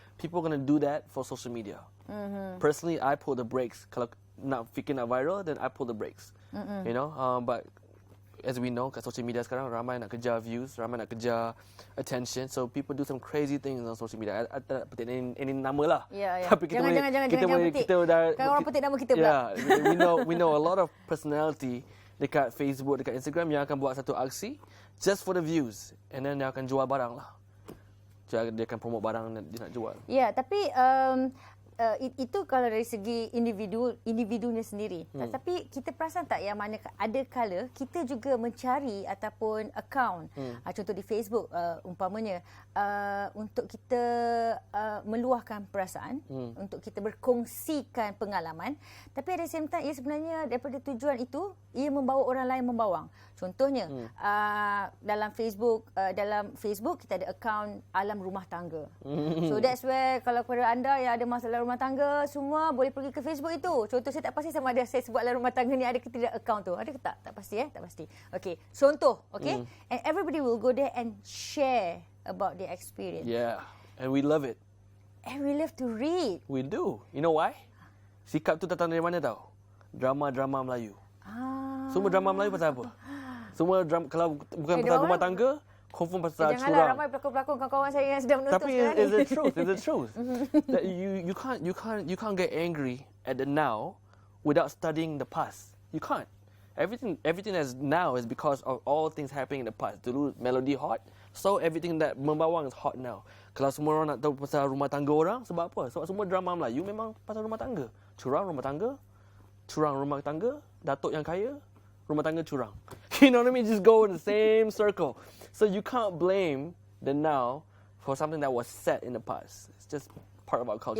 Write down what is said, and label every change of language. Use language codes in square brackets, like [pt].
[en] People are going to do that for social media. Personally, I pull the brakes. [ms] Kalau nak fikir nak viral, [en] then I pull the brakes. You know, but as we know, [ms] kat [en] social media [ms] sekarang ramai nak kejar [en] views, [ms] ramai nak kejar [en] attention. So people do some crazy things on social media. [ms] I tak petik ini nama lah. Ya. Tapi kita jangan petik. Kan orang petik nama kita pula. [en] We know a lot of personality [ms] dekat Facebook, dekat Instagram yang akan buat satu aksi [en] just for the views, and then [ms] dia akan jual barang lah. Dia akan promote barang yang dia nak jual. Ya, tapi itu kalau dari segi individunya sendiri. Tapi kita perasan tak yang mana ada kala kita juga mencari ataupun account, contoh di Facebook umpamanya, untuk kita meluahkan perasaan, untuk kita berkongsikan pengalaman. Tapi ada [en] same time, [ms] ia sebenarnya daripada tujuan itu, ia membawa orang lain membawang. Contohnya, dalam Facebook kita ada account Alam Rumah Tangga. [en] So that's where [ms] kalau kepada anda yang ada masalah rumah tangga, semua boleh pergi ke Facebook itu. Contoh, saya tak pasti sama ada saya sebut Alam Rumah Tangga ni ada ke tidak account tu. Ada ke tak? Tak pasti tak pasti. Okey, contoh, okey? [en] And everybody will go there and share about their experience. Yeah, and we love it. And we love to read. We do. You know why? [ms] Sikap tu datang dari mana tau? Drama-drama Melayu. Semua drama Melayu pasal apa? Semua drama, kalau bukan pasal rumah tangga, confirm pasal curang. Janganlah ramai pelakon-pelakon kawan-kawan saya yang sedang menonton sekarang ni. Tapi [en] it's the truth. That you can't get angry at the now without studying the past. You can't. Everything that's now is because of all things happening in the past. [ms] Dulu [en] melody hot, so everything that [ms] membawang [en] is hot now. [ms] Kalau semua orang nak tahu pasal rumah tangga orang, sebab apa? Sebab semua drama Melayu memang pasal rumah tangga. Curang rumah tangga, datuk yang kaya, rumah tangga curang. [en] You know what I mean? Just go in the same circle. So you can't blame the now for something that was set in the past. It's just part of our culture.